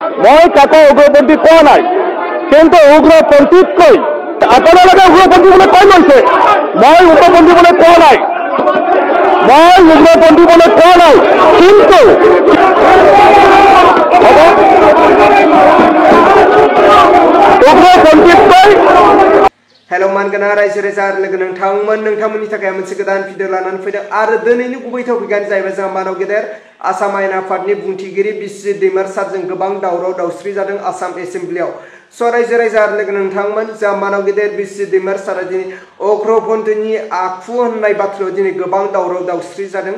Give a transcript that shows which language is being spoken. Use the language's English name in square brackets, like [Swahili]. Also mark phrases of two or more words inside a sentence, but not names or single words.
[Assamese] মই কাকো উগ্ৰপন্থী কোৱা নাই, কিন্তু উগ্ৰপন্থীতকৈ আপোনালোকে উগ্ৰপন্থী বুলি কৈ লৈছে। মই উগ্ৰপন্থী বুলি কোৱা নাই, মই উগ্ৰপন্থী বুলি কোৱা নাই, কিন্তু উগ্ৰপন্থীতকৈ। [Bodo] हेलो मानगोना रायजो राजा आरो लोगो नोंथांमोननि थाखाय मोनसे गोदान भिडिअ लानानै फैदों आरो दिनैनि गुबै टपिकआनो जाहैबाय जोंहा मानव गेदेर आसाम आयेन आफादनि बुंथिगिरि बिस्रि दैमार सारजों गोबां दावराव दावस्रि जादों आसाम एसेम्ब्लियाव। रायजो राजा आरो लोगो नोंथांमोन जोंहा मानव गेदेर बिस्रि दैमार सारा दिनै उग्रपन्थीनि आखु होननाय बाथ्रायाव दिनै गोबां दावराव दावस्रि जादों।